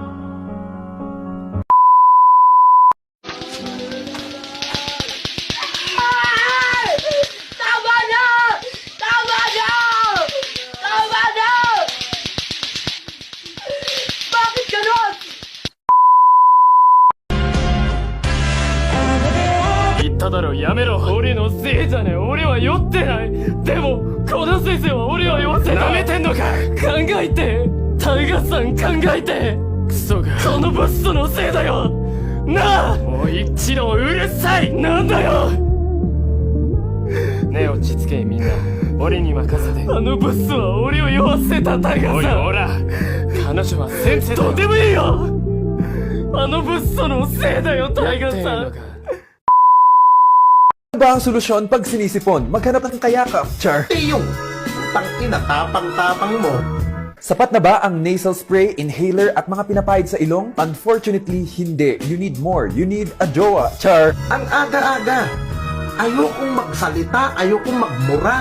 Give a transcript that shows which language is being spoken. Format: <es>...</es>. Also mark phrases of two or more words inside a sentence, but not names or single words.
<tl>Tama na! Tama na! Tama na! Bakit gano'n?</tl> <ja>言っただろやめろ俺のせいじゃねえ俺は酔ってないでもこの先生は俺を酔わせたなめてんのか考えてタイガさん考えてクソがこのボストのせいだよなあもう一度うるさいなんだよねえ落ち着けみんな俺に任せてあのボスは俺を酔わせたタイガさんおいほら彼女は先生だよどうでもいいよあのボストのせいだよタイガさん</ja> <tl>Ano ba ang solusyon pag sinisipon? Maghanap ng kayakap, Char. Yung tangina, tapang-tapang mo. Sapat na ba ang nasal spray, inhaler at mga pinapahid sa ilong? Unfortunately, hindi.</tl> <en>You need more. You need a jowa, Char.</en> <tl>Ang aga-aga. Ayokong magsalita, ayokong magmura.</tl>